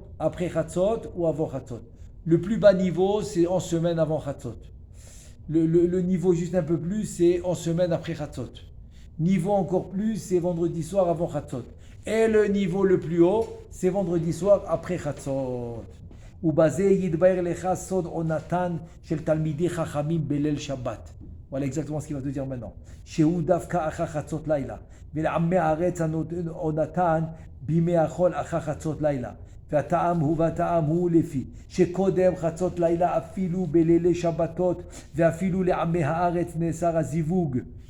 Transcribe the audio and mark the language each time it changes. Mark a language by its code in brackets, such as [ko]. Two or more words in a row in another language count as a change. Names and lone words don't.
[fr] Après Chatzot ou avant Chatzot. Le plus bas niveau, c'est en semaine avant Chatzot. Le niveau juste un peu plus, c'est en semaine après Chatzot. Niveau encore plus, c'est vendredi soir avant Chatzot. Et le niveau le plus haut, c'est vendredi soir après Chatzot. [he] ובזה יתבהר לך סוד עונתן של תלמידי חכמים בליל שבת. [fr] Voilà exactement ce qu'il va te dire maintenant. [he] שהוא דווקא אחר חצות לילה. ולעמי הארץ עונתן בימי החול אחר חצות לילה. והטעם הוא לפי שקודם חצות לילה אפילו בלילי שבתות ואפילו לעמי הארץ נאסר הזיווג.